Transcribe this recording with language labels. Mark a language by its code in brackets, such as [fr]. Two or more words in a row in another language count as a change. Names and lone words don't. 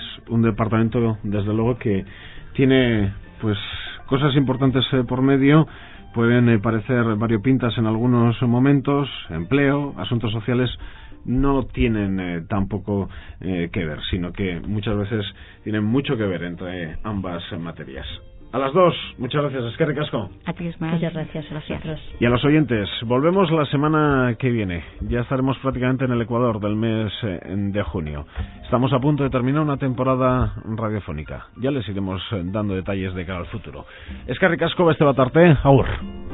[es] Un departamento, desde luego, que tiene pues cosas importantes por medio. Pueden parecer variopintas en algunos momentos. Empleo, asuntos sociales no tienen tampoco que ver, sino que muchas veces tienen mucho que ver entre ambas materias. A las dos, muchas gracias, [eu] eskerrik asko. [es] A ti, Ismael. Muchas gracias a vosotros. Y a los oyentes, volvemos la semana que viene. Ya estaremos prácticamente en el Ecuador del mes de junio. Estamos a punto de terminar una temporada radiofónica. Ya les iremos dando detalles de cara al futuro. [eu] Eskerrik asko, beste bat arte, agur.